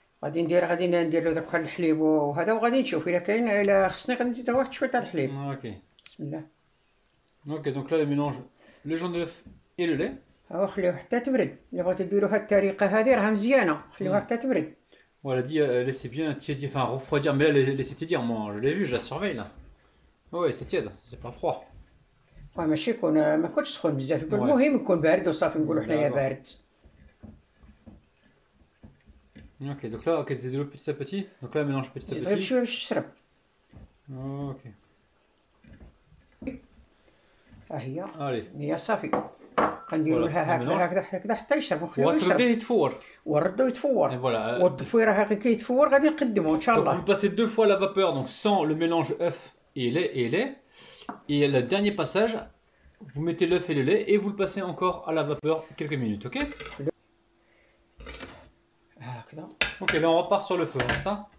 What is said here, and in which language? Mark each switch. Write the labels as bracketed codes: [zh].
[ar] غادي ندير له داك بحال الحليب وهذا وغادي نشوف الا كاين الا خصني غادي نزيد واحد شويه تاع الحليب. [fr] Ok. [ar] بسم الله. [fr] Ok, donc là, elle mélange le jaune d'œuf et le lait. [ar] ها خليوه حتى تبرد. الا بغيتو ديروا هاد الطريقه هذه راها مزيانه. خليوها حتى تبرد. [fr] Elle a dit laissez bien tiédir, enfin refroidir, mais là, laissez tiédir, moi je l'ai vu, je la surveille là. Ouais, c'est tiède, c'est pas froid. [ar] ماشي يكون ما يكونش سخون بزاف يكون المهم يكون بارد وصافي نقولوا حنايا بارد. [fr] Ok, donc là, ok, c'est de l'eau petit à petit. Donc là, elle mélange petit à petit. [ar] غير شويه باش تشرب. [fr] Ok. [ar] ها هي. [fr] Allez. [ar] هي صافي. غنديروا لها هكذا حتى يشرب ونخليوه يشرب. وترديه يتفور. ونردو يتفور. والتفويره هاكا كيتفور غادي نقدموه ان شاء الله. [fr] Vous passez 2 fois la vapeur, donc sans le mélange œuf et lait. Et le dernier passage, vous mettez l'œuf et le lait et vous le passez encore à la vapeur quelques minutes, ok? Ok, là on repart sur le feu, c'est ça?